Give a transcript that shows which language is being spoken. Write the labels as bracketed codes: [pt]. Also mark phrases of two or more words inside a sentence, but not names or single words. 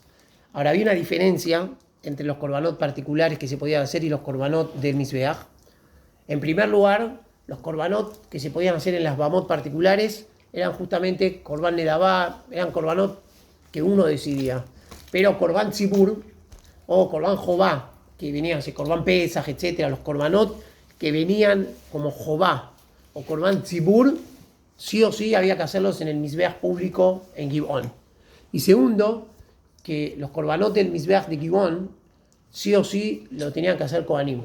[es] Ahora, había una diferencia entre los korbanot particulares que se podían hacer y los korbanot del Mizbeach. En primer lugar, los korbanot que se podían hacer en las bamot particulares eran justamente [he] קרבן נדבה, [es] eran korbanot que uno decidía. Pero [he] קרבן ציבור [es] o [he] קרבן חובה, [es] que venían, [he] קרבן פסח, [es] etcétera, los korbanot que venían como jobá o [he] קרבן ציבור, [es] sí o sí había que hacerlos en el Mizbeach público en Gibón. Y segundo, que los korbanot del Mizbeach de Gibón, sí o sí lo tenían que hacer Kohanim.